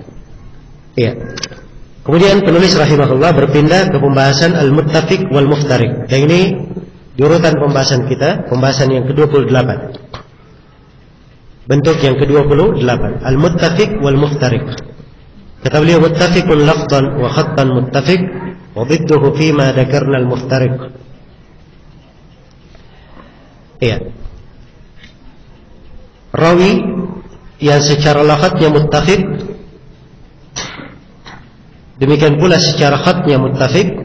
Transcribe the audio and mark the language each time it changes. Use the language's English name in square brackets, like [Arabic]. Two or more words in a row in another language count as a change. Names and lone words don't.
[Indonesian] Ya. Kemudian penulis rahimahullah berpindah ke pembahasan [Arabic] المتفق والمفترق. [Indonesian] Dan ini di urutan pembahasan kita, pembahasan yang ke-28. Bentuk yang ke-28, [Arabic] المتفق والمفترق. [Indonesian] Kata beliau, [Arabic] متفق لفظا وخطا متفق وضده فيما ذكرنا المفترق. [Indonesian] Iya. Rawi yang secara lafadznya muttafiq, demikian pula secara khatnya muttafiq.